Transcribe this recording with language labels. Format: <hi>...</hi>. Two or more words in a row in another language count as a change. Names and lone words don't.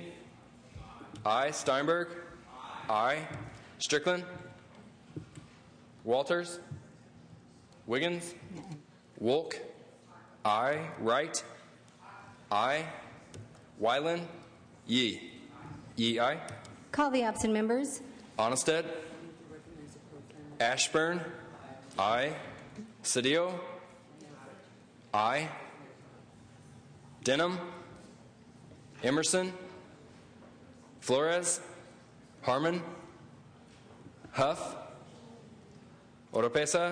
<en>Aye. Steinberg. Aye. Strickland. Walters. Wiggins. Wolk. Aye. Wright. Aye. Wyland. Yee. Yee, aye. Call the absent members. Onnested. Ashburn. Aye. Cedillo. Aye. Denham. Emerson. Flores. Harmon. Huff. Oropesa.</en>